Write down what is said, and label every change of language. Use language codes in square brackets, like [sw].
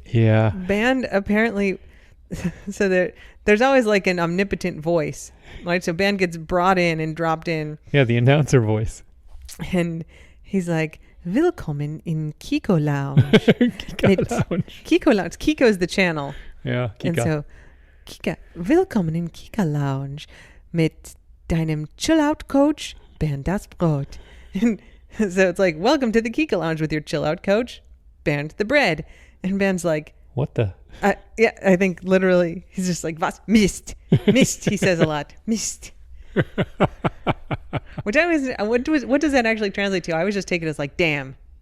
[en] Yeah. Band apparently, so there's always like an omnipotent voice, right? So Band gets brought in and dropped in, Yeah, the announcer voice. and he's like, [de] Willkommen in [en] Kiko Lounge. Kiko Lounge. Kiko is the channel. Yeah, Kika. And so, [de] Kika, willkommen in Kika Lounge mit deinem Chill-Out-Coach, Bernd das Brot. [en] And so it's like, welcome to the Kika Lounge with your Chill-Out Coach, Bernd the Bread. And Bernd's like, What the? yeah, I think literally, he's just like, [de] was? Mist. Mist, [en] he says a lot. Mist. Which I was, what does that actually translate to? I always just take it as like, damn.